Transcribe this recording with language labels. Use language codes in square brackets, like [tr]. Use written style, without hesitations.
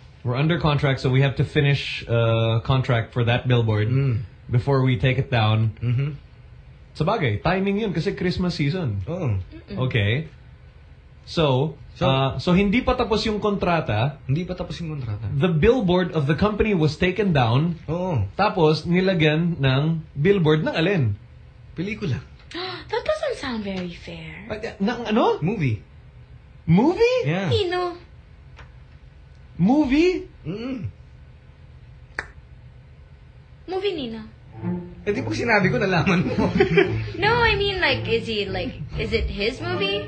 [en] We're under contract, so we have to finish a contract for that billboard before we take it down. Mm-hmm. [tl] Sabagay, timing yun kasi Christmas season. Oh. Okay. So hindi pa tapos yung kontrata. Hindi pa tapos yung kontrata. [en] The billboard of the company was taken down. [tl] Oo. Tapos nilagyan ng billboard ng alin? Pelikula. [en] That doesn't sound very fair. [tl] Nang ano? [en] Movie? Yeah. Pino. Movie? Movie Nina. [tl] Eh, di po sinabi ko, nalaman mo. [en] No, I mean, like, is he, like, is it his movie?